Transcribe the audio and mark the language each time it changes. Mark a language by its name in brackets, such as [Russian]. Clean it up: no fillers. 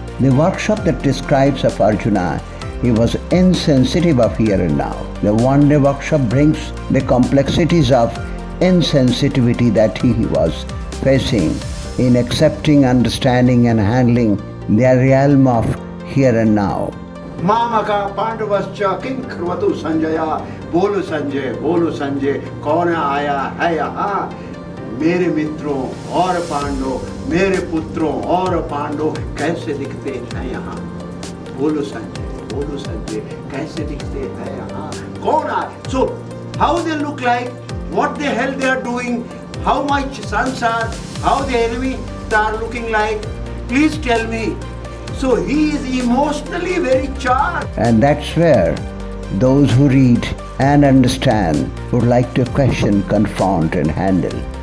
[English] The workshop that describes of Arjuna, he was insensitive of here and now. The one-day workshop brings the complexities of insensitivity that he was facing in accepting, understanding and handling the realm of here and now. [Sanskrit] मामका पांडवश्च किं कृवतु संजय. [Hindi] बोलो संजय कौन आया है यहाँ? मेरे मित्रों और पांडव, मेरे पुत्रों और पांडव कैसे दिखते हैं यहाँ? बोलो संजय कैसे दिखते हैं यहाँ? कौन आए? [English] So how they look like, what the hell they are doing, how much sons are, how the enemy are looking like, please tell me. So he is emotionally very charged. And that's where those who read and understand would like to question, confront and handle.